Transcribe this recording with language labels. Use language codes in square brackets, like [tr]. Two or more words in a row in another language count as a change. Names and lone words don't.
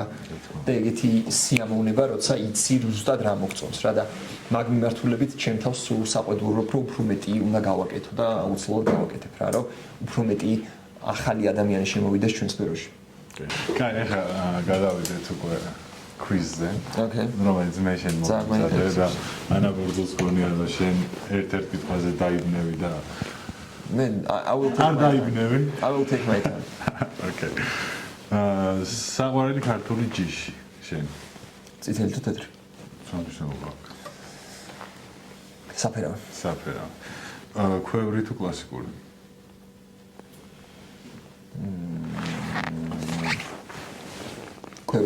[ka] და ეგეთი სიამოვნება, როცა იცი ზუსტად რა მოგწონს რა და მაგ მიმართულებით ჩემ თავს სულ საყვედურო უფრო მეტი უნდა გავაკეთო და აუცილებლად გავაკეთებ რა, რომ უფრო მეტი ახალი ადამიანი შემოვიდეს ჩვენ სფეროში. კაი, ახლა გადავიდეთ უკვე quiz-ზე. Okay. რომელიც მე შენ მომწადე და ანაბორძოს გონია რომ შენ ერთ-ერთ კითხვაზე დაიბნევი და [en] მე I will take my time. Okay. [ka] საყვარელი ქართული ჯიში შენ. წითელი თუ თეთრი? სამშობლო. საფერავი. საფერავი. ქვევრი თუ კლასიკური? ქვევრი.